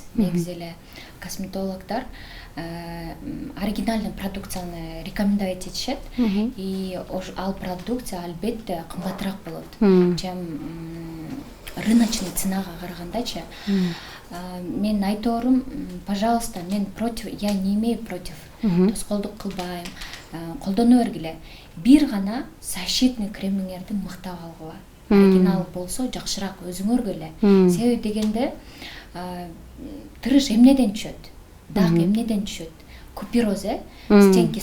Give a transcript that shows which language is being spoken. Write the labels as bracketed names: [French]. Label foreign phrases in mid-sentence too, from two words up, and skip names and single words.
[Kyrgyz] Негизи эле косметологдор оригинальный продукцияны рекомендовать этишет, и ал продукция албетте кымбатыраак болот, [Russian] чем рыночный ценага [Kyrgyz] карагандачы. Мен айторум, [Russian] пожалуйста, мен против, я не имею против, [Kyrgyz] тоскоолдук кылбайм, колдоно бергиле. Бир гана [Russian] защитный кремиңерди [Kyrgyz] мыктап алгыла. Оригинал болсо жакшыраак өзүңөргө эле. Себеби дегенде тырыш эмнеден түшөт? Дак эмнеден түшөт? [Russian] Купероз, стенки